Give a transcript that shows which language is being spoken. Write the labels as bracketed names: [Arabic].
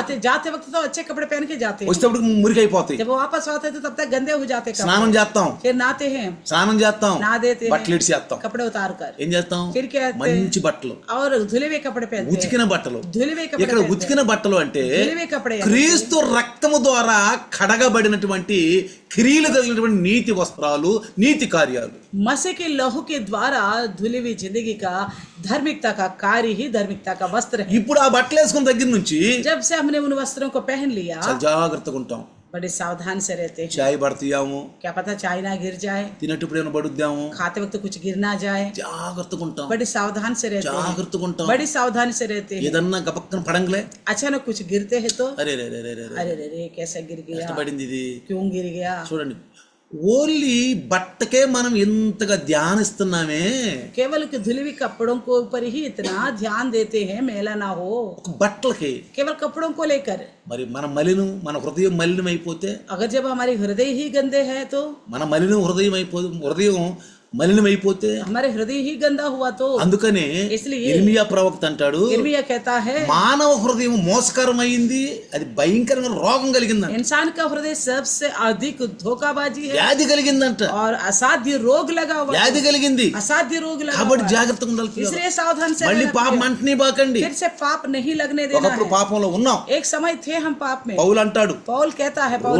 [Hindi] आते जाते वक्त तो अच्छे कपड़े पहन के जाते हैं, [Telugu] వచ్చేటప్పుడు మురికి అయిపోతాయి. [Hindi] जब वो वापस आते थे तब तक गंदे हो जाते कपड़े। [Telugu] స్నానం చేస్తాం, [Hindi] फिर नहाते हैं, [Telugu] స్నానం చేస్తాం, [Hindi] नहा देते [Telugu] బట్టలు [Hindi] हैं, [Telugu] ఇడిచేస్తాం, [Hindi] कपड़े उतार कर [Telugu] ఏం చేస్తాం, [Hindi] फिर क्या करते हैं? [Telugu] మంచి బట్టలు, [Hindi] और धुले हुए कपड़े पहनते हैं, [Telugu] ఉతికిన బట్టలు. [Hindi] धुले हुए कपड़े [Telugu] ఇక్కడ [Hindi] पहनते [Telugu] ఉతికిన బట్టలు అంటే [Hindi] हैं। धुले हुए कपड़े यानी [Telugu] క్రీస్తు రక్తము ద్వారా కడగబడినటువంటి క్రియలు కలిగినటువంటి నీతి వస్త్రాలు, నీతి కార్యాలు. [Hindi] मसीह के लहू के द्वारा धुली हुई जिंदगी का धार्मिकता का कार्य ही धार्मिकता का वस्त्र है। [Telugu] ఇప్పుడు ఆ బట్టలు వేసుకున్న దగ్గర నుంచి [Hindi] जब से हमने उन वस्त्रों को पहन लिया [Telugu] చాలా జాగ్రత్తగా ఉంటాం. [Hindi] बड़े सावधान से रहते हैं। [Telugu] చాయ్ పడతాము, [Hindi] क्या पता चाय ना गिर जाए, [Telugu] తినేటప్పుడు ఏమైనా పడుద్దాము, [Hindi] खाते वक्त कुछ गिर ना जाए, [Telugu] జాగ్రత్తగా ఉంటాం, [Hindi] बड़ी सावधान से रहते हैं, [Telugu] జాగ్రత్తగా ఉంటాం. [Hindi] बड़ी सावधानी से रहते हैं। [Telugu] ఏదన్నా గబక్కన పడంగలే, [Hindi] अचानक कुछ गिरते हैं तो [Telugu] అరే రే రే రే రే రే, [Hindi] अरे रे रे कैसे गिर गया, [Telugu] కష్టపడింది ఇది. [Hindi] क्यों गिर गया। [Telugu] చూడండి, ఓన్లీ బట్టకే మనం ఎంతగా ధ్యానిస్తున్నామే, [Hindi] केवल के धुले हुए कपड़ों को ऊपर ही इतना ध्यान देते हैं, मैला ना हो, [Telugu] ఒక బట్టలకి. [Hindi] केवल कपड़ों को लेकर। [Telugu] మరి మన హృదయం మలినం అయిపోతే, [Hindi] अगर जब हमारे हृदय ही गंदे हैं तो, [Telugu] మన హృదయం మలినం అయిపోతే, [Hindi] हमारे हृदय ही गंदा हुआ तो, [Telugu] అందుకనే [Hindi] इसलिए [Telugu] ఇర్మియా ప్రవక్త అంటాడు, [Hindi] यिर्मयाह कहता है [Telugu] మానవ హృదయం మోసకరమైంది, అది భయంకరమైన రోగం కలిగిందంట, [Hindi] इंसान का हृदय सबसे अधिक धोखाबाजी है [Telugu] వ్యాధి కలిగిందంట, [Hindi] और असाध्य रोग लगा हुआ है। [Telugu] వ్యాధి కలిగింది. [Hindi] असाध्य रोग लगा हुआ [Telugu] కాబట్టి [Hindi] है। [Telugu] జాగ్రత్తగా ఉండాలి పిల్లలు. [Hindi] इसलिए सावधान से [Telugu] మళ్ళీ [Hindi] रहना [Telugu] పాపం [Hindi] चाहिए। [Telugu] అంటనే బాకండి. [Hindi] फिर से पाप नहीं लगने देना [Telugu] ఒకప్పుడు [Hindi] है। [Telugu] పాపంలో ఉన్నాం. [Hindi] एक समय थे हम पाप में। [Telugu] పౌలు అంటాడు, [Hindi] पौल कहता है, पौल